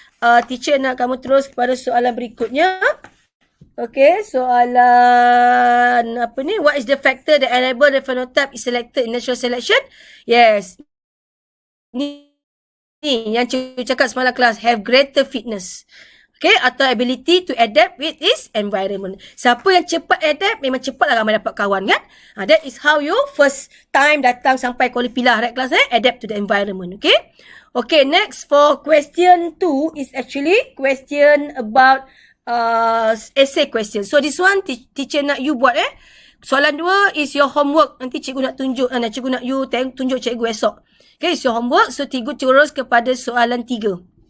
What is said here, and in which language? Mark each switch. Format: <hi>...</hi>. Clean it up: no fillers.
<ms>Teacher nak kamu terus kepada soalan berikutnya. Okay, soalan apa ni?</ms> <en>What is the factor that enable the phenotype is selected in natural selection? Yes.</en> <ms>Ni yang cikgu cakap semalam kelas.</ms> <en>Have greater fitness. Okay,</en> <ms>atau</ms> <en>ability to adapt with its environment.</en> <ms>Siapa yang cepat adapt, memang cepatlah ramai dapat kawan, kan?</ms> <en>That is how you first time</en> <ms>datang sampai</ms> <en>kuala pilah, right, kelas, adapt to the environment, okay? Okay, next for question 2 is actually question about essay question. So, this one, teacher</en> <ms>nak</ms> <en>you</en> <ms>buat,</ms> <en>Soalan 2 is your homework.</en> <ms>Nanti cikgu nak tunjuk, cikgu nak you tunjuk cikgu esok.</ms> <en>Okay, it's your homework.</en> <ms>So, cikgu terus kepada soalan 3.</ms>